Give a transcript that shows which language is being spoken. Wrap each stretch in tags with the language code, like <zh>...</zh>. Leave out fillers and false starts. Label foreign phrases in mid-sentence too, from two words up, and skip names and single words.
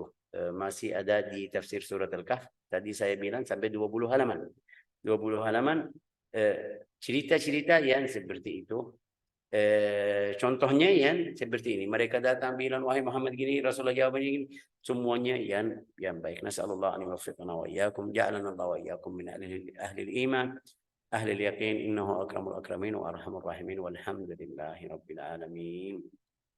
<id>Masih ada di tafsir surat Al-Kahf. Tadi saya bilang sampai 20 halaman. 20 halaman cerita-cerita yang seperti itu. Contohnya yang seperti ini. Mereka datang bilang, wahai Muhammad gini, Rasulullah jawabannya gini. Semuanya yang baik.</id> <ar>نسأل الله أن يوفقنا وإياكم. جعلنا الله وإياكم من أهل الإيمان. أهل اليقين. إنه أكرم الأكرمين وأرحم الراحمين. والحمد لله رب العالمين.</ar>